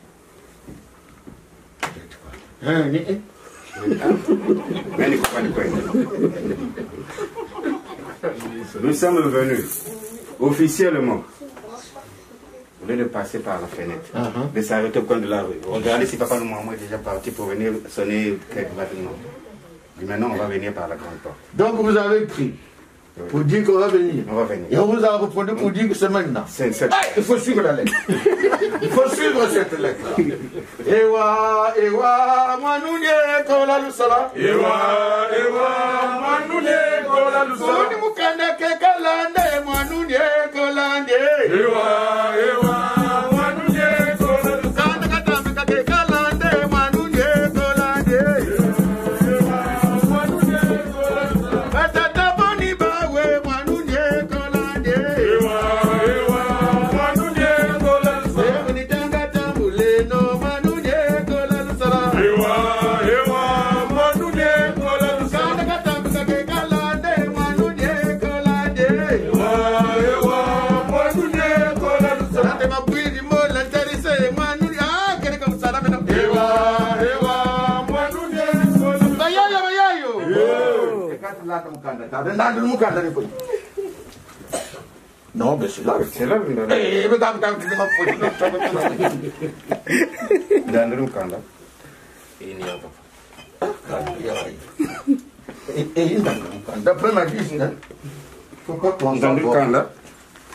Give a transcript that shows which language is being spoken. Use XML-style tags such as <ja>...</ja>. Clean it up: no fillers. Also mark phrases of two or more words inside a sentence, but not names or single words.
<fr>Nous sommes venus officiellement, au lieu de passer par la fenêtre, de s'arrêter au coin de la rue. Regardez si Papa Louma est déjà parti pour venir sonner quelques bâtiments. Et maintenant on va venir par la grande porte. Donc vous avez pris pour dire qu'on va venir. On va venir. Et on vous a répondu pour dire que c'est maintenant. Il faut suivre la lettre. Il faut suivre cette lettre-là.</fr> <kg>Ewa, ewa, manunye kola lusala. Ewa, ewa, manunye kola lusala. Kuni mukanda ke kalande, manunye kolande. Ewa, ewa, manunye kola lusala. Kanda katambika ke kalande, manunye kolande. Ewa, manunye kola lusala. Batata boni bawe, manunye kolande. Ewa, ewa, manunye kola lusala. Evini tanga tambule no manunye kola lusala. Ewa, ewa, manunye kola lusala. Kanda katambika ke kalande, manunye kolande. Ewa, ewa, manunye kola lusala. Ate mabwiri mola ntarise manunye. Ah, kene kamusala mena. Ewa, ewa, manunye kola lusala. Bayayo, bayayo. Ekati lata mukanda. Tade nandi mukanda ni koi.</kg> <fr>Non, mais c'est là. C'est là, vous l'avez. Eh, mais dans le Dans le Rukanda. Et d'après ma vie, pourquoi Dans le Rukanda,</fr>